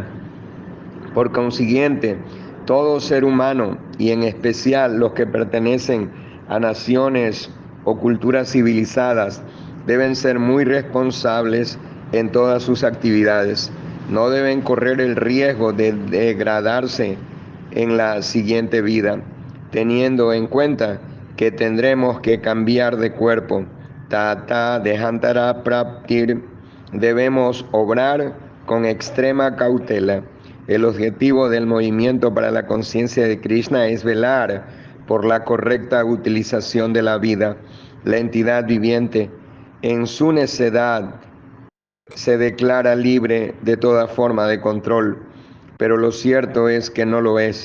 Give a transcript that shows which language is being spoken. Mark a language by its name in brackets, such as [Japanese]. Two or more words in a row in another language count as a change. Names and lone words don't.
[Spanish] Por consiguiente, todo ser humano, y en especial los que pertenecen a naciones o culturas civilizadas, deben ser muy responsables en todas sus actividades. No deben correr el riesgo de degradarse en la siguiente vida, teniendo en cuenta que tendremos que cambiar de cuerpo. [Sanskrit] Tata dejantara praptir. [Spanish] Debemos obrar con extrema cautela. El objetivo del movimiento para la conciencia de Krishna es velar por la correcta utilización de la vida. La entidad viviente, en su necedad, se declara libre de toda forma de control, pero lo cierto es que no lo es.